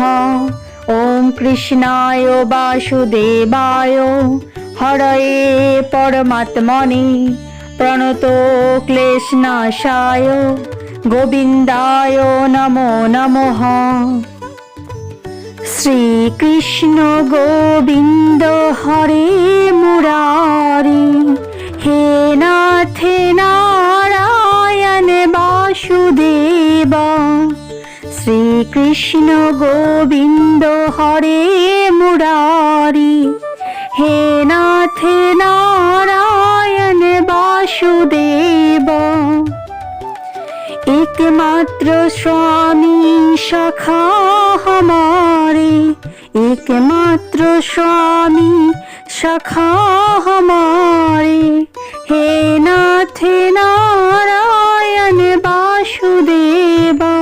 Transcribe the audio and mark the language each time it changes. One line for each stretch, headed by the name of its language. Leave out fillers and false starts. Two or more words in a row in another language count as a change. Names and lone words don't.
Sanskrit: ओम कृष्णाय वासुदेवाय हरये परमात्मने प्रणतो क्लेशनाशाय गोविंदाय नमो नमः। श्रीकृष्ण गोविंद हरे मुरारी, हे नाथ नारायण वासुदेवा। শ্রীকৃষ্ণ গোবিন্দ হরে মুরারি, हे नाथ नारायण वासुदेव।
Hindi: एकमात्र स्वामी सखा हमारे, एकमात्र स्वामी सखा हमारे,
Sanskrit: हे नाथ नारायण वासुदेव।